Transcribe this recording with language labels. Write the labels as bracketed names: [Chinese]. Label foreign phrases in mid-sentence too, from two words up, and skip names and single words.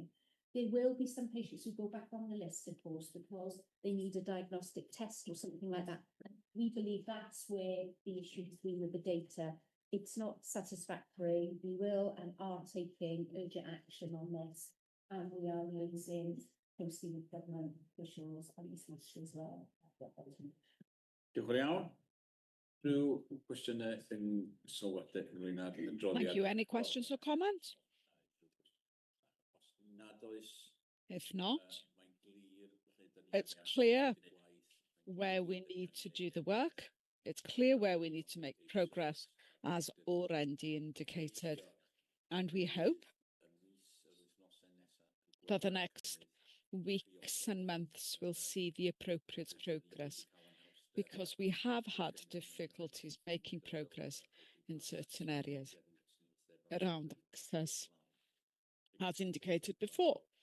[English] There will be some patients who go back on the list, of course, because they need a diagnostic test or something like that. We believe that's where the issue has been with the data. It's not satisfactory. We will and are taking urgent action on this. and we are liaising closely with government officials and ECH as well. [Welsh] Diolch yn fawr iawn. Rhyw cwestiynau yn sylwadau ynglyn â'r adroddiad? [English] Thank you. Any questions or comments? [Welsh] Nad oes. [English] If not, it's clear where we need to do the work. It's clear where we need to make progress, as already indicated. And we hope that the next weeks and months will see the appropriate progress, because we have had difficulties making progress in certain areas around access, as indicated before.